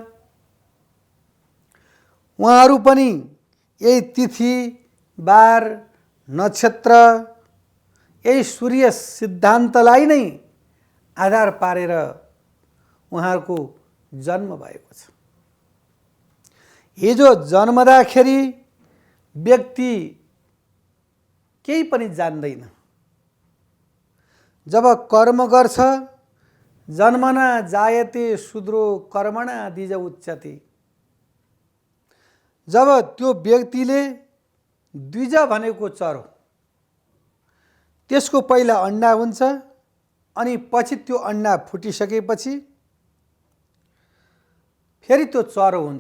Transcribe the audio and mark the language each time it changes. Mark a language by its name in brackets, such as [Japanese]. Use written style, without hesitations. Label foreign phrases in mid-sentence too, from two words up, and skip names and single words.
[Nepali] उहाँहरू पनि यही तिथि बार नक्षत्र यही सूर्य सिद्धान्तलाई नै आधार पारेर उहाँहरूको जन्म भएको छ। हिजो जन्मदाखेरि व्यक्ति केही पनि जान्दैन, जब कर्म गर्छ [Sanskrit] जन्मना जायते शूद्रो कर्मणा द्विज उच्यते, [Nepali] जब त्यो व्यक्तिले द्विज भनेको चरो त्यसको पहिला अन्डा हुन्छ, अनि पछि त्यो अन्डा फुटिसकेपछि फेरि त्यो चरो हुन्छ।